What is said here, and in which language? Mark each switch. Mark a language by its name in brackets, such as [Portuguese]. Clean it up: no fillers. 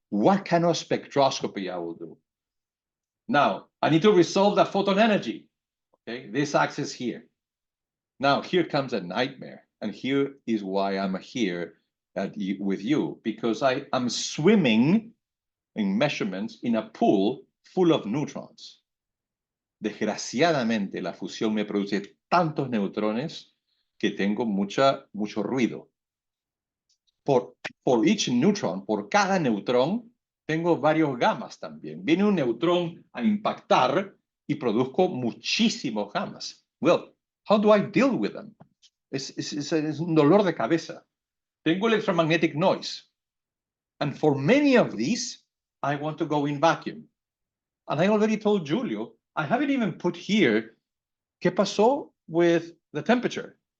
[English] What kind of spectroscopy I will do? Now, I need to resolve the photon energy, okay? This axis here. Now, here comes a nightmare. And here is why I'm here with you, because I am swimming in measurements in a pool full of neutrons. [Spanish] Desgraciadamente, la fusión me produce tantos neutrones que tengo mucho ruido. [English] For each neutron, [Spanish] por cada neutrón, tengo varios gamas también. Viene un neutrón a impactar y produzco muchísimos gammas. [English] Well, how do I deal with them? [Spanish] Es un dolor de cabeza. Tengo [English] electromagnetic noise. And for many of these, I want to go in vacuum. And I already told Julio, I haven't even put here, [Spanish] ¿qué pasó [English] with the temperature?